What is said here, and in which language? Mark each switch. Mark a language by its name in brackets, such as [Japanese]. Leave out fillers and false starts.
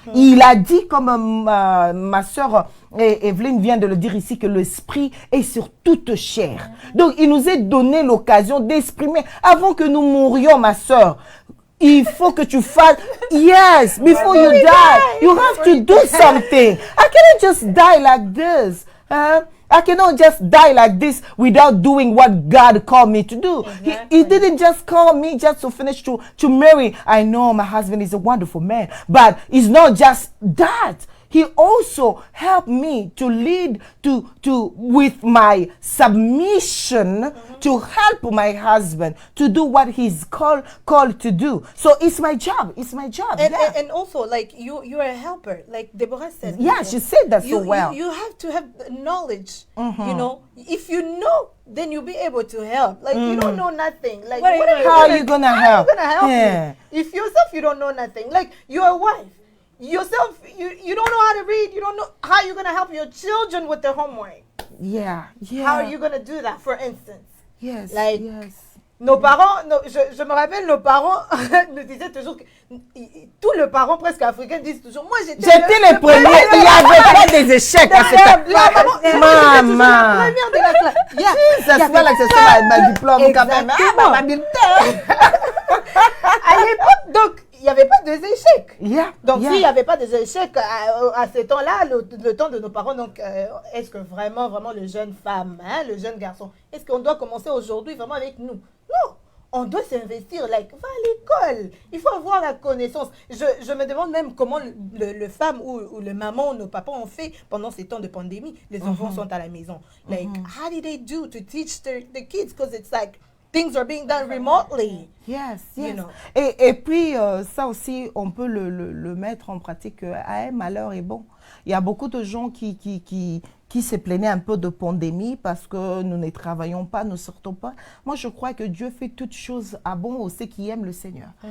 [French] Il a dit, comme ma sœur Evelyne vient de le dire ici, que l'esprit est sur toute chair. Donc il nous est donné l'occasion d'exprimer, avant que nous mourions, ma sœur, il faut que tu fasses, [English] yes, before you die, you have to do something. I cannot just die like this. I cannot just die like this without doing what God called me to do. He didn't just call me just to finish to marry. I know my husband is a wonderful man, but it's not just that. He also helped me to lead with my submission to help my husband to do what he's called to do. So it's my job. It's my job. And also, like, you're a helper. Like Deborah said. Yeah, she said that so well. You have to have knowledge. If you know, then you'll be able to help. Like, you don't know nothing. Like, how are you gonna help? How are you gonna help Yeah. me? If yourself you don't know nothing. Like, you're a wife. Yourself, you don't know how to read. You don't know how you're gonna help your children with their homework. Yeah. How are you gonna do that, for instance? Yes. Like, yes. [French] Nos parents, je me rappelle, nos parents nous disaient toujours que tous les parents presque africains disent toujours, moi j'étais les premiers, il n'y avait pas des échecs à cette époque. Maman. La première de la classe. Ça se fait là que c'est ma diplôme quand même. Exactement. Ma bulletin. À l'époque, donc, il n'y avait pas de échecs. [English] Yeah. [French] Donc, [English] yeah. [French] s'il n'y avait pas de échecs à ce temps-là, le temps de nos parents, donc, est-ce que vraiment le jeune femme, le jeune garçon, est-ce qu'on doit commencer aujourd'hui vraiment avec nous? Non, on doit s'investir, like, va à l'école. Il faut avoir la connaissance. Je me demande même comment le femme ou le maman ou nos papas ont fait pendant ces temps de pandémie. Les enfants sont à la maison. [English] Like, how did they do to teach the kids? Because it's like, things are being done remotely. Yes, yes. You know. [French] Et puis, ça aussi, on peut le mettre en pratique. Un malheur est bon. Il y a beaucoup de gens qui se plaignaient un peu de pandémie parce que nous ne travaillons pas, nous ne sortons pas. Moi, je crois que Dieu fait toutes choses à bon aux ceux qui aiment le Seigneur.